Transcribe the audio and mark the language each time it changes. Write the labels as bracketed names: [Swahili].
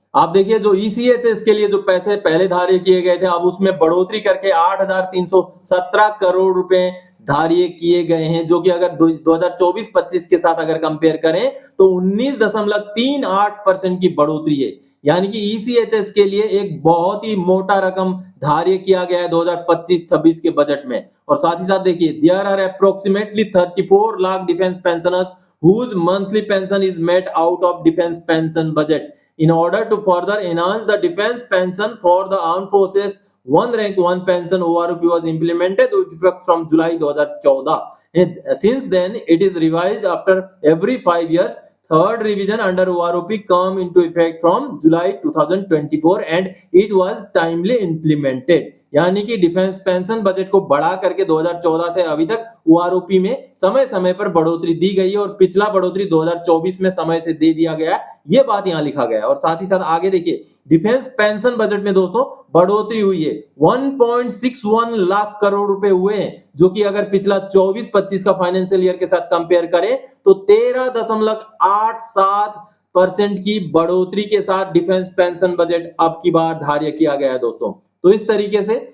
[Hindi] आप देखिए जो ईसीएचएस के लिए जो पैसे पहले धार्य किए गए थे, अब उसमें बढ़ोतरी करके 8,317 करोड़ रुपए धार्य किए गए हैं, जो कि अगर 2024-25 के साथ अगर कंपेयर करें तो 19.38% की बढ़ोतरी है। यानी कि ईसीएचएस के लिए एक बहुत ही मोटा रकम धार्य किया गया है 2025-26 के बजट में। और साथ ही साथ देखिए [English] There are approximately 34 lakh defence pensioners whose monthly pension is met out of defense pension budget. In order to further enhance the defense pension for the armed forces, one rank one pension ORP was implemented with effect from July 2014. Since then, it is revised after every 5 years. Third revision under ORP come into effect from July 2024 and it was timely implemented. [Hindi] यानी कि defence pension budget को बढ़ा करके 2014 से अभी तक OROP में समय समय पर बढ़ोतरी दी गई है और पिछला बढ़ोतरी 2024 में समय से दे दिया गया, ये बात यहाँ लिखा गया है। और साथ ही साथ आगे देखिए डिफेंस पेंशन बजट में दोस्तों बढ़ोतरी हुई है, 1.61 लाख करोड़ रुपए हुए हैं, जो कि अगर पिछला 24-25 का फाइनेंशियल ईयर के साथ कंपेयर करें तो 13.87% की बढ़ोतरी के साथ डिफेंस पेंशन बजट अब की बार धार्य किया गया है दोस्तों। तो इस तरीके से